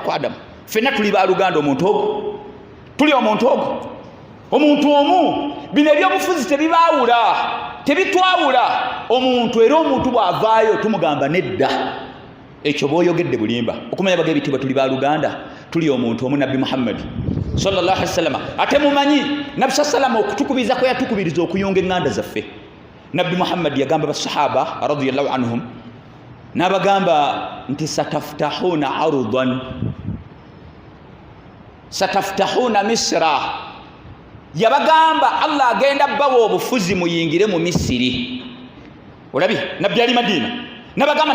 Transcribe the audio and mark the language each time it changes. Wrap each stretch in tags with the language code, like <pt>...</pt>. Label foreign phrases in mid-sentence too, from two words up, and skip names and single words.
<lg>ku Adamu ffenna tuli baaluganda omuntu ogwo tuli omuntu ogwo omuntu omu bino ebyobufuzi tebibaawula tebitwawula omuntu era omuntu bw'avaayo tumugamba nedda ekyo bw'oyogedde bulimba okumanya bagabitibwa tuli baaluganda tuli omuntu omu nabbi Muhammad</lg> <ar>صلى الله عليه وسلم</ar> <lg>ate mumanyi nabbi sallallahu okutukubiriza kwe yatukubiriza okuyunga eŋŋanda zaffe nabbi Muhammad yagamba basahaba</lg> <ar>رضي الله عنهم</ar> <lg>n'abagamba nti</lg> <ar>ستفتحون مصر</ar> <lg>yabagamba Allah agenda bawo obufuzi muyingire mu Misiri olabi nabbi ali Madina nabagamba</lg>